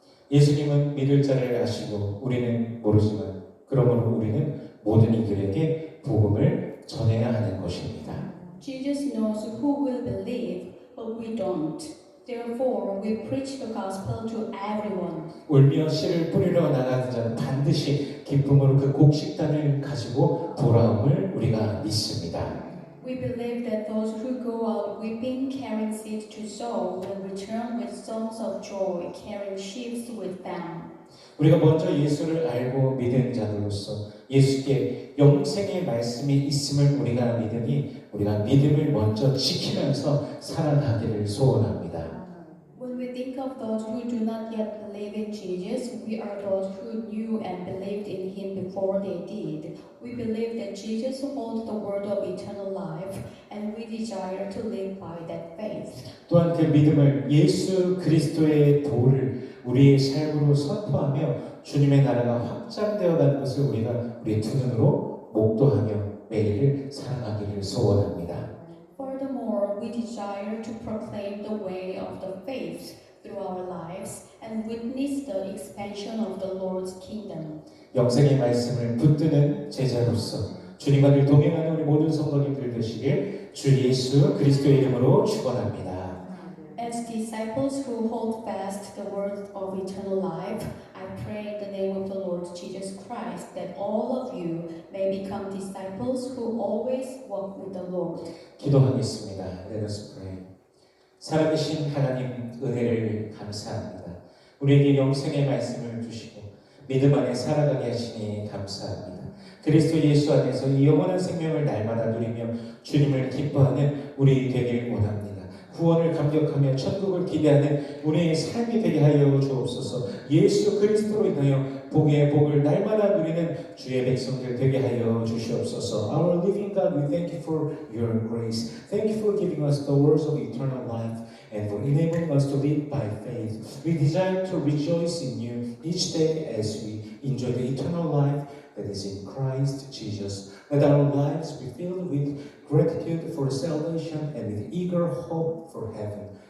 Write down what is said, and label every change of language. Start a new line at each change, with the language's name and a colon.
Korean: 예수님은 믿을 자를 아시고 우리는 모르지만 그러므로 우리는 모든 이들에게 복음을 전해야 하는 것입니다.
English: Jesus knows who will believe, but we don't. Therefore, we preach the gospel to everyone.
Korean: 울며 씨를 뿌리러 나가는 자는 반드시 기쁨으로 그 곡식단을 가지고 돌아옴을 우리가 믿습니다.
English: We believe that those who go out weeping, carrying seed to sow, will return with songs of joy, carrying sheaves with them.
Korean: 우리가 먼저 예수를 알고 믿은 자들로서 예수께 영생의 말씀이 있음을 우리가 믿으니 우리가 믿음을 먼저 지키면서 살아가기를 소원합니다.
English: When we think of those who do not yet believe in Jesus, we are those who knew and believed in Him before they did. We believe that Jesus holds the word of eternal life, and we desire to live by that faith.
Korean: 또한 그 믿음을 예수 그리스도의 도를 우리의 삶으로 선포하며 주님의 나라가 확장되어 가는 것을 우리가 우리의 두 눈으로 목도하며 매일을 살아가기를 소원합니다.
English: Furthermore, we desire to proclaim the way of the faith through our lives and witness the expansion of the Lord's kingdom.
Korean: 영생의 말씀을 붙드는 제자로서 주님과 늘 동행하는 우리 모든 성도님들 되시길 주 예수 그리스도의 이름으로 축원합니다.
English: As disciples who hold fast the word of eternal life, I pray in the name of the Lord Jesus Christ that all of you may become disciples who always walk with the Lord.
Korean: 기도하겠습니다.
English: Let us pray.
Korean: 살아계신 하나님 은혜를 감사합니다. 우리에게 영생의 말씀을 주시고 믿음 안에 살아가게 하시니 감사합니다. 그리스도 예수 안에서 이 영원한 생명을 날마다 누리며 주님을 기뻐하는 우리 되길 원합니다. 구원을 감격하며 천국을 기대하는 우리의 삶이 되게 하여 주옵소서. 예수 그리스도로 인하여 복의 복을 날마다 누리는 주의 백성들 되게 하여 주시옵소서.
English: Our living God, we thank you for your grace. Thank you for giving us the words of eternal life and for enabling us to live by faith. We desire to rejoice in you each day as we enjoy the eternal life that is in Christ Jesus. Let our lives be filled with gratitude for salvation and with eager hope for heaven.